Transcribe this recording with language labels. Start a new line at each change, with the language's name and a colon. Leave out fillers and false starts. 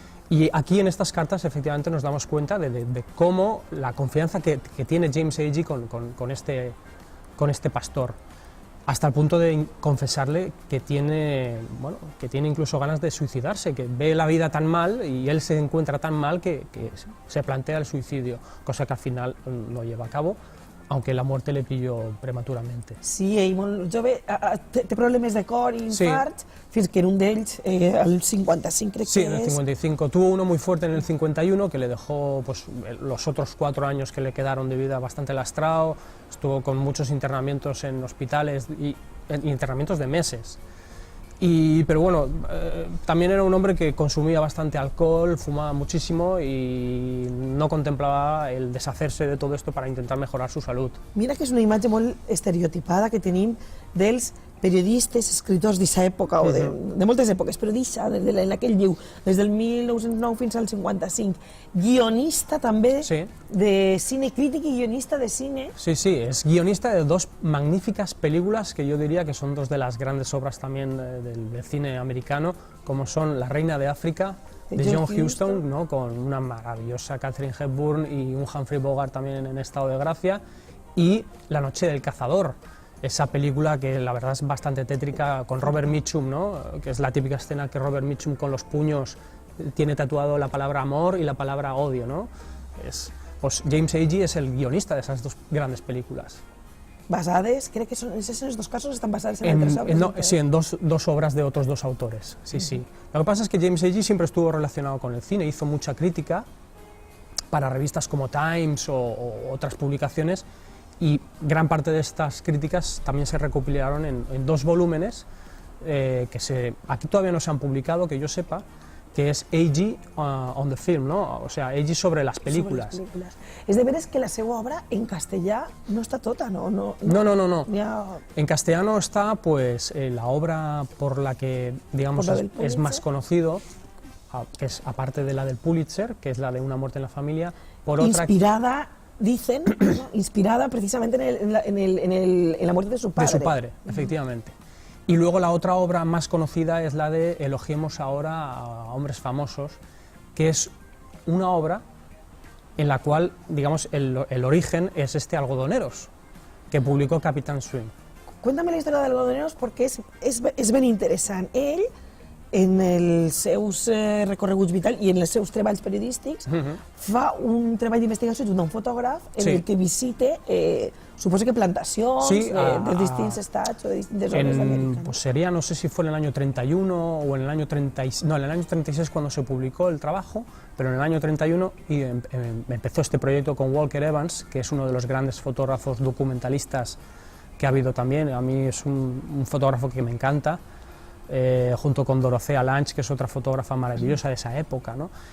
Spanish: Y aquí en estas cartas efectivamente nos damos cuenta de cómo la confianza que tiene James Agee con este pastor, hasta el punto de confesarle que tiene incluso ganas de suicidarse, que ve la vida tan mal y él se encuentra tan mal que se plantea el suicidio, cosa que al final no lleva a cabo, aunque la muerte le pilló prematuramente.
Catalan: Sí, ell molt jove, té problemes de cor i infarts, fins que en un d'ells, el 55 crec que és...
Spanish: Sí, en el 55. Tuvo uno muy fuerte en el 51 que le dejó pues, los otros 4 años que le quedaron de vida bastante lastrado, estuvo con muchos internamientos en hospitales y internamientos de meses. Pero bueno, también era un hombre que consumía bastante alcohol, fumaba muchísimo y no contemplaba el deshacerse de todo esto para intentar mejorar su salud.
Catalan: Mira que és una imatge molt estereotipada que tenim dels periodistes, escriptors d'aquesta època, o de moltes èpoques, però d'aixa, en aquell lliu, des del 1909 fins al 55. Guionista també de cine, crític y guionista de cine.
Spanish: Sí, es guionista de 2 magníficas películas que yo diría que son 2 de las grandes obras también del cine americano, como son La Reina de África, de John Huston, ¿no? Con una maravillosa Katharine Hepburn y un Humphrey Bogart también en estado de gracia, y La Noche del Cazador, esa película que la verdad es bastante tétrica, con Robert Mitchum, ¿no? Que es la típica escena que Robert Mitchum con los puños tiene tatuado la palabra amor y la palabra odio, ¿no? Pues James Agee es el guionista de esas 2 grandes películas.
Catalan: Basades, crec que
Spanish: en esos 2 casos están basadas en otras obras. Sí, en dos obras de otros 2 autores, sí. Lo que pasa es que James Agee siempre estuvo relacionado con el cine, hizo mucha crítica para revistas como Times o otras publicaciones, y gran parte de estas críticas también se recopilaron en 2 volúmenes que aquí todavía no se han publicado, que yo sepa, que es Agee on the Film, ¿no? O sea, Agee sobre las películas.
Catalan: És de veres que la seva obra en castellà no està tota, ¿no?
Spanish: No. En castellano está pues la obra por la que, digamos, es más conocido, que es aparte de la del Pulitzer, que es la de Una muerte en la familia, por otra... Dicen, inspirada precisamente en la muerte de su padre. De su padre, efectivamente. Y luego la otra obra más conocida es la de Elogiemos ahora a hombres famosos, que es una obra en la cual, digamos, el origen es Algodoneros, que publicó Capitán Swing. Cuéntame
Catalan: la història d'Algodoneros perquè és ben interessant. Ell, en els seus recorreguts vitals i en els seus treballs periodístics, fa un treball d'investigació junt a un fotògraf en el que visita, suposo que plantacions de distints estats o de distintes zones d'Amèrica.
Spanish: Pues sería, no sé si fue en el año 31 o en el año 36, no, en el año 36 cuando se publicó el trabajo, pero en el año 31 empezó este proyecto con Walker Evans, que es uno de los grandes fotógrafos documentalistas que ha habido también. A mí es un fotógrafo que me encanta, junto con Dorothea Lange, que es otra fotógrafa maravillosa de esa época, ¿no?